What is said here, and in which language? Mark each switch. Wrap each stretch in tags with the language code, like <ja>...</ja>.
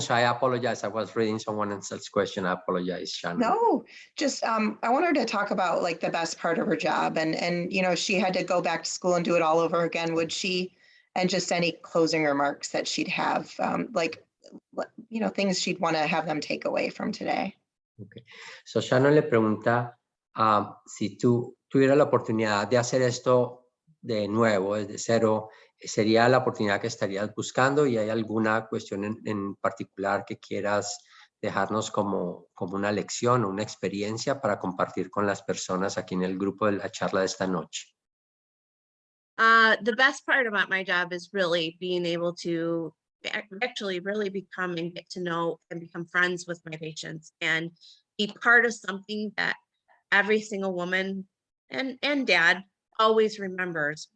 <en>So I apologize. I was reading someone else's question. I apologize, Shannon. No, just I want her to talk about like the best part of her job, and you know, if she had to go back to school and do it all over again, would she? And just any closing remarks that she'd have, like, you know, things she'd want to have them take away from today. Okay.</en> <es>So Shannon le pregunta si tú tuvieras la oportunidad de hacer esto de nuevo, desde cero, ¿sería la oportunidad que estarías buscando? ¿Y hay alguna cuestión en particular que quieras dejarnos como una lección o una experiencia para compartir con las personas aquí en el grupo de la charla de esta noche?</es> <en>The best part about my job is really being able to actually really become and get to know and become friends with my patients and be part of something that every single woman and dad always remembers.</en>